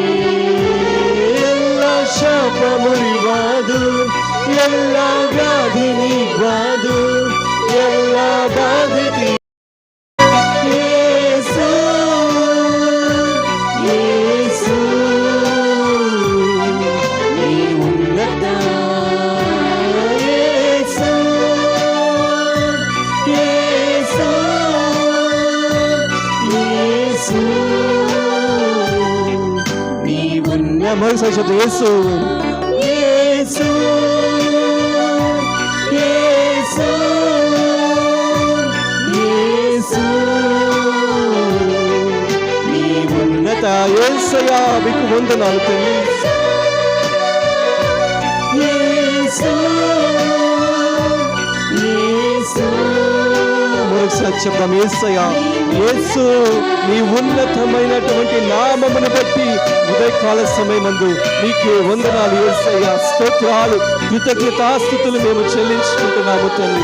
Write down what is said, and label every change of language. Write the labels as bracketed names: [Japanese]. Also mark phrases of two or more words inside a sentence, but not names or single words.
[Kannada] ಎಲ್ಲ ಶಾಪ ಮುರಿವಾದು, ಎಲ್ಲ ವ್ಯಾಧಿ ನೀಗ್ವಾದು, ಎಲ್ಲ ಬಾಧೆ ಯೇಸು, ಯೇಸು ನೀ ಉನ್ನತ. ಯೇಸು, ಯೇಸು, ಯೇಸು ನೀ ಉನ್ನತ. [Telugu] మరొకసారి చెప్పు. యేసు, [Kannada] ಯೇಸು, ಯೇಸು, ಯೇಸು ನೀ ಉನ್ನತ. [Telugu] యేసయ్యా మీకు వందనాలు తండ్రి. యేసు, యేసు మరొకసారి చెప్దాం. యేసయ్యా, యేసు నీ ఉన్నతమైనటువంటి నామమును బట్టి ఉదయకాల సమయమందు నీకే వందనాలు యేసయ్యా, స్తోత్రాలు, కృతజ్ఞతాస్తుతులు మేము చెల్లించుకుంటున్నాము తండ్రి.